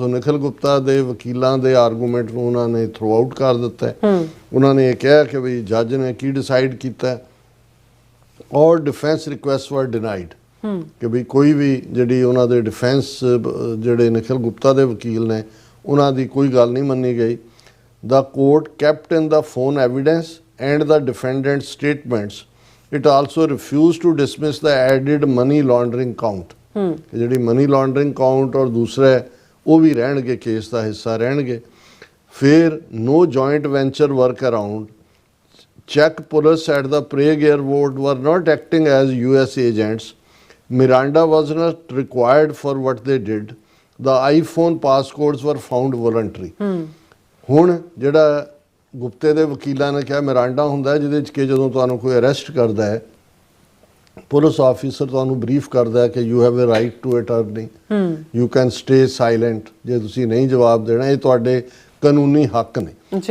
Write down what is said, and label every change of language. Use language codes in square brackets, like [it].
[pa] ਸੋ ਨਿਖਿਲ ਗੁਪਤਾ ਦੇ ਵਕੀਲਾਂ ਦੇ ਆਰਗੂਮੈਂਟ ਨੂੰ ਉਹਨਾਂ ਨੇ ਥਰੋ ਆਊਟ ਕਰ ਦਿੱਤਾ। ਉਹਨਾਂ ਨੇ ਇਹ ਕਿਹਾ ਕਿ ਵੀ ਜੱਜ ਨੇ ਕੀ ਡਿਸਾਈਡ ਕੀਤਾ, ਔਰ [en] defence request were denied, [pa] ਕਿ ਵੀ ਕੋਈ ਵੀ ਜਿਹੜੀ ਉਹਨਾਂ ਦੇ ਡਿਫੈਂਸ ਜਿਹੜੇ ਨਿਖਿਲ ਗੁਪਤਾ ਦੇ ਵਕੀਲ ਨੇ, ਉਹਨਾਂ ਦੀ ਕੋਈ ਗੱਲ ਨਹੀਂ ਮੰਨੀ ਗਈ। [en] The court kept in the phone evidence and the defendant's statements. It also refused to dismiss the added money laundering count. [pa] ਜਿਹੜੀ ਮਨੀ ਲਾਂਡਰਿੰਗ ਕਾਊਂਟ ਔਰ ਦੂਸਰੇ ਉਹ ਵੀ ਰਹਿਣਗੇ, ਕੇਸ ਦਾ ਹਿੱਸਾ ਰਹਿਣਗੇ। [en] ਫਿਰ no joint venture work around. Czech police at the Prague airport were not acting as US agents. Miranda was not required for what they did. The iPhone passcodes were found voluntary. [pa] ਹੁਣ ਜਿਹੜਾ ਗੁਪਤੇ ਦੇ ਵਕੀਲਾਂ ਨੇ ਕਿਹਾ Miranda ਹੁੰਦਾ ਜਿਹਦੇ 'ਚ ਕਿ ਜਦੋਂ ਤੁਹਾਨੂੰ ਕੋਈ ਅਰੈਸਟ ਕਰਦਾ ਹੈ, ਪੁਲਿਸ ਆਫੀਸਰ ਤੁਹਾਨੂੰ ਬਰੀਫ ਕਰਦਾ ਹੈ ਕਿ [en] you have a right to attorney, you can stay silent, [pa] ਜੇ ਤੁਸੀਂ ਨਹੀਂ ਜਵਾਬ ਦੇਣਾ, ਇਹ ਤੁਹਾਡੇ ਕਾਨੂੰਨੀ ਹੱਕ ਨੇ।